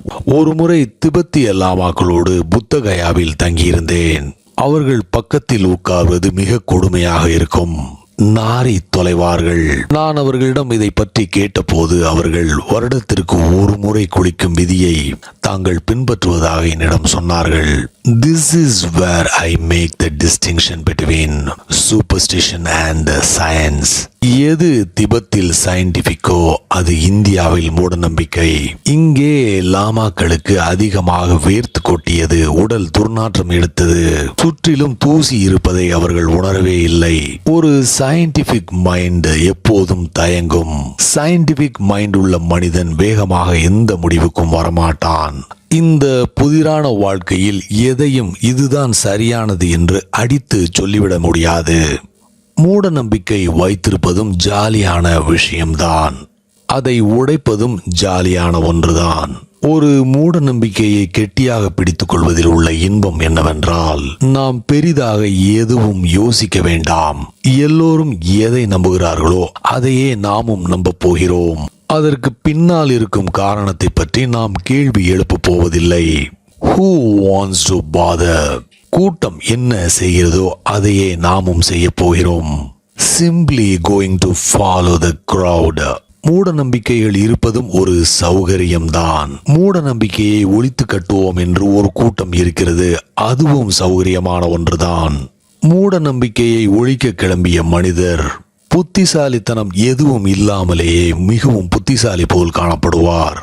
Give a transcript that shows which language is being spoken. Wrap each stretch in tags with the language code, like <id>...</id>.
<ta>ஒரு முறை திபெத்திய லாமாக்களோடு புத்தகயாவில் தங்கியிருந்தேன். அவர்கள் பக்கத்தில் உட்கார்வது மிக கொடுமையாக இருக்கும். நாரி தொலைவார்கள். நான் அவர்களிடம் இதை பற்றி கேட்டபோது அவர்கள் வருடத்திற்கு ஒரு முறை குளிக்கும் விதியை தாங்கள் பின்பற்றுவதாக என்னிடம் சொன்னார்கள்.</ta> <en>This is where I make the distinction between superstition and science.</en> <ta>எது திபெத்தில் சயின்டிபிக்கோ அது இந்தியாவில் மூடநம்பிக்கை. இங்கே லாமாக்களுக்கு அதிகமாக வேர்த்து கொட்டியது, உடல் துர்நாற்றம் எடுத்தது, சுற்றிலும் தூசி இருப்பதை அவர்கள் உணரவே இல்லை. ஒரு சயின்டிபிக் மைண்ட் எப்போதும் தயங்கும். சயின்டிபிக் மைண்ட் உள்ள மனிதன் வேகமாக எந்த முடிவுக்கும் வரமாட்டான். இந்த புதிரான வாழ்க்கையில் எதையும் இதுதான் சரியானது என்று அடித்து சொல்லிவிட முடியாது. மூட நம்பிக்கை வைத்திருப்பதும் ஜாலியான விஷயம்தான். அதை உடைப்பதும் ஜாலியான ஒன்றுதான். ஒரு மூட நம்பிக்கையை கெட்டியாக பிடித்துக் கொள்வதில் உள்ள இன்பம் என்னவென்றால், நாம் பெரிதாக எதுவும் யோசிக்க வேண்டாம். எல்லோரும் எதை நம்புகிறார்களோ அதையே நாமும் நம்ப போகிறோம். அதற்கு பின்னால் இருக்கும் காரணத்தை பற்றி நாம் கேள்வி எழுப்ப போவதில்லை.</ta> <en>Who wants to bother?</en> <ta>கூட்டம் என்ன செய்கிறதோ அதையே நாமும் செய்ய போகிறோம்.</ta> <en>Simply going to follow the crowd.</en> <ta>மூட நம்பிக்கைகள் இருப்பதும் ஒரு சௌகரியம்தான். மூட நம்பிக்கையை ஒழித்து கட்டுவோம் என்று ஒரு கூட்டம் இருக்கிறது. அதுவும் சௌகரியமான ஒன்றுதான். மூட நம்பிக்கையை ஒழிக்க கிளம்பிய மனிதர் புத்திசாலித்தனம் எதுவும் இல்லாமலேயே மிகவும் புத்திசாலி போல் காணப்படுவார்.</ta>